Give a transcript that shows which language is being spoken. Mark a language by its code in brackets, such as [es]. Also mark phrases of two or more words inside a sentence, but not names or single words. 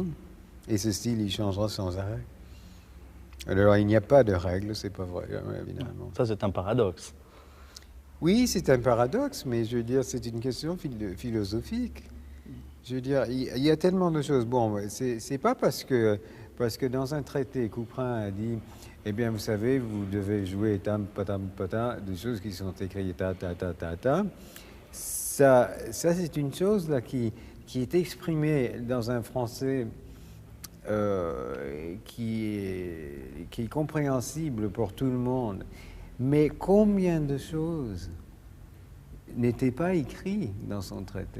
[fr] Et ce style, il changera sans arrêt. Alors, il n'y a pas de règle, c'est pas vrai, évidemment. Ça, c'est un paradoxe. Oui, c'est un paradoxe, mais je veux dire, c'est une question philosophique. Je veux dire, il y a tellement de choses. Bon, c'est pas parce que dans un traité, Couperin a dit, eh bien, vous savez, vous devez jouer tam, patam, patam, des choses qui sont écrites ta, ta, ta, ta, ta. Ça c'est une chose là qui est exprimée dans un français qui est compréhensible pour tout le monde. Mais combien de choses n'étaient pas écrites dans son traité?